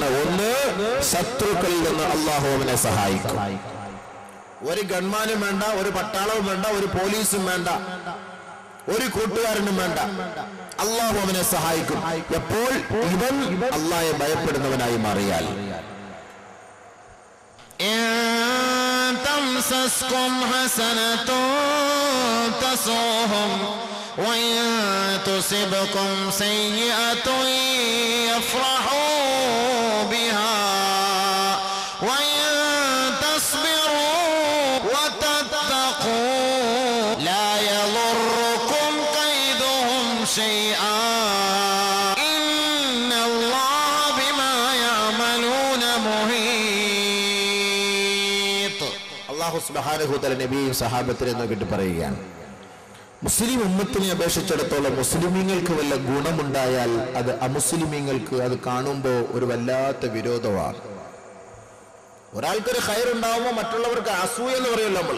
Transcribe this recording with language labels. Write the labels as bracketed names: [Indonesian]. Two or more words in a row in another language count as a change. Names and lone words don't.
[Malayalam] ഒന്ന്, ശത്രുക്കളിൽ നിന്ന് അല്ലാഹു അവനെ സഹായിക്കും. ഒരു ഗൺമാനും വേണ്ട, ഒരു പട്ടാളവും വേണ്ട, ഒരു പോലീസും വേണ്ട, ഒരു കൂട്ടുകാരനും വേണ്ട, അല്ലാഹു അവനെ സഹായിക്കും. എപ്പോൾ? ഇവൻ അല്ലാഹയെ ഭയപ്പെടുന്നവനായി മാറിയാൽ. [Arabic] تمسسكم حسنة تسؤهم وإن تصبكم سيئة يفرحوا بها وإن تصبروا وتتقوا لا يضركم كيدهم شيئا إن الله بما يعملون محيط. الله سبحانه وتعالى [Malayalam] നബിയും സഹാബത്തിനെ നോക്കിയിട്ട് പറയുകയാണ്, മുസ്ലിം ഉമ്മത്തിനെ അപേക്ഷിച്ചിടത്തോളം മുസ്ലിമീങ്ങൾക്ക് വല്ല ഗുണമുണ്ടായാൽ അത് അമുസ്ലിമീങ്ങൾക്ക് അത് കാണുമ്പോൾ ഒരു വല്ലാത്ത വിരോധമാണ്. ഒരാൾക്കൊരു ഖൈറുണ്ടാവുമ്പോൾ മറ്റുള്ളവർക്ക് അസൂയ എന്ന് പറയുമല്ലോ നമ്മൾ.